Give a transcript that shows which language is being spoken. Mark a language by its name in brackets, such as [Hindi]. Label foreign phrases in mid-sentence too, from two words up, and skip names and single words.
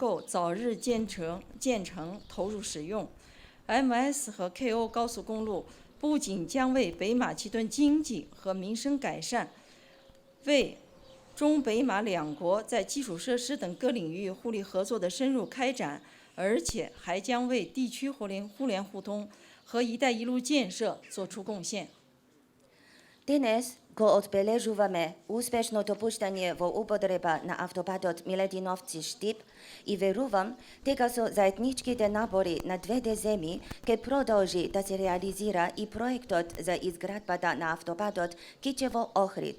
[Chinese] 够早日建成投入使用。MS 和 KO 高速公路不仅将为北马其顿经济和民生改善，为中北马两国在基础设施等各领域互利合作的深入开展，而且还将为地区互联互通和“一带一路”建设作出贡献。 [Macedonian] Денес го одбележуваме успешното пуштање во употреба на автобадот Милетиновци-Штип и верувам дека со заедничките напори на двете земји ќе продолжи да се реализира и проектот за изградбата на автобадот Кичево-Охрид.